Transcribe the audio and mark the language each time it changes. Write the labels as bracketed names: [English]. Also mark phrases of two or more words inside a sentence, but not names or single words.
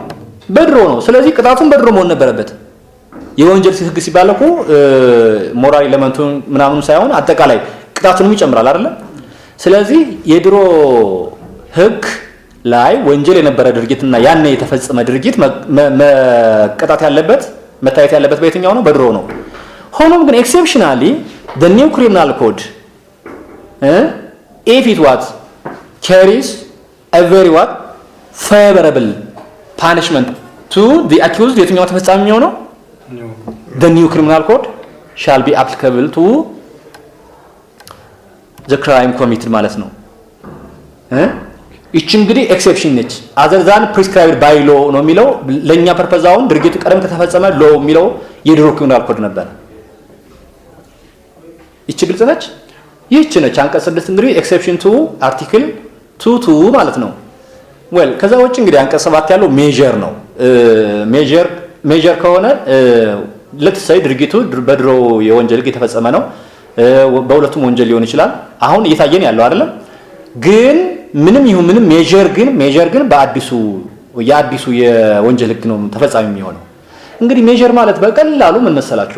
[Amharic] በድሮ ነው። ስለዚህ ቅጣቱን በድሮ መሆን ነበረበት። የወንጀል ህግ ሲባል እኮ [English] moral element [Amharic] ምናምን ሳይሆን አጠቃላይ ቅጣቱንም ይጨምራል አይደል? ስለዚህ የድሮ ህግ ላይ ወንጀል የነበረ ድርጊትና ያኔ የተፈጸመ ድርጊት መቀጣት ያለበት መታየት ያለበት በየትኛው ነው? በድሮ ነው። ሆኖም ግን ኤክሴፕሽናሊ [English] the new criminal code if it was carries a very favorable punishment to the accused [Amharic] የትኛው ተፈጻሚ የሚሆነው? [English] the new criminal code shall be applicable to the crime committed [Amharic] ማለት ነው። እቺ እንግዲህ ኤክሰፕሽን ነች። [English] other than prescribed by law [Amharic] ነው የሚለው ለኛ ፐርፐዛውን ድርጊቱ ቀደም ከተፈጸመ law የሚለው የድሮ [English] criminal code [Amharic] ነበር። እቺ ግልጽ ነች። ይህች ነች አንቀጽ 6 እንግዲህ [English] exception to article 22 [Amharic] ማለት ነው። ዌል ከዛ ውጭ እንግዲህ አንቀጽ 7 ያለው ሜጀር ነው። ሜጀር ከሆነ ለተሰይ ድርጊቱ በድሮ የወንጀል ህግ የተፈጸመ ነው። በሁለቱም ወንጀል ሊሆን ይችላል። አሁን እየታየን ያለው አይደለም። ግን ምንም ይሁን ምንም ሜጀር ግን በአዲሱ የወንጀል ህግ ነው ተፈጻሚ የሚሆነው። እንግዲህ ሜጀር ማለት በቀላሉ ምን መሰላችሁ?